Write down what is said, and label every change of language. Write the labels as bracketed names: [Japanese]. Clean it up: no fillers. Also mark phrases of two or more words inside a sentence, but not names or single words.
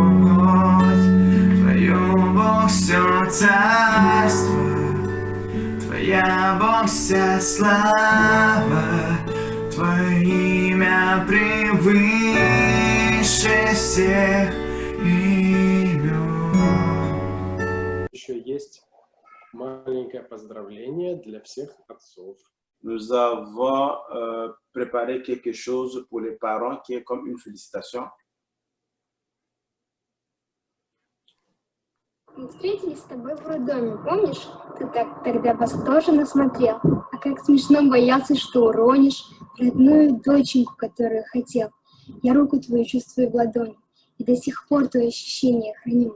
[Russian] Твое Бог все царство, Твоя Бог вся слава, Твое имя превыше всех имен. Еще есть маленькое поздравление для всех отцов. [French] Nous avons préparé quelque chose pour les parents qui est comme une félicitation. [Russian] Мы встретились с тобой в роддоме, помнишь? Ты так тогда восторженно смотрел, а как смешно боялся, что уронишь родную доченьку, которую хотел. Я руку твою чувствую в ладони, и до сих пор твое ощущение храню.